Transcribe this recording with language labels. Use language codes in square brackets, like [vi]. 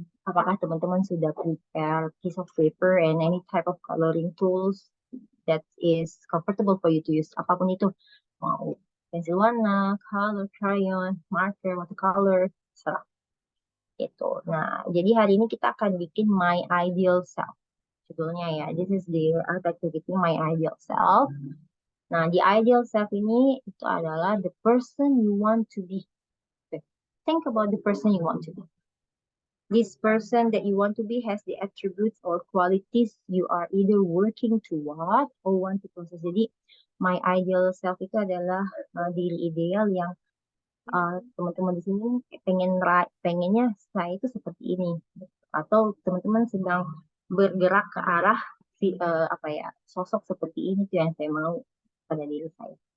[en] Apakah teman-teman sudah prepare piece of paper and any type of coloring tools that is comfortable for you to use? [id] Apapun itu, mau pensil warna, color, crayon, marker, watercolor, serah. Gitu. Nah, jadi hari ini kita akan bikin my ideal self. [en] Judulnya ya, this is the art activity my ideal self. Nah, the ideal self ini itu adalah the person you want to be. Think about the person you want to be. This person that you want to be has the attributes or qualities you are either working toward or want to possess. [id] Jadi, my ideal self itu adalah diri ideal yang teman-teman di sini pengennya saya itu seperti ini, atau teman-teman sedang bergerak ke arah sosok seperti ini tuh yang saya mau pada diri saya.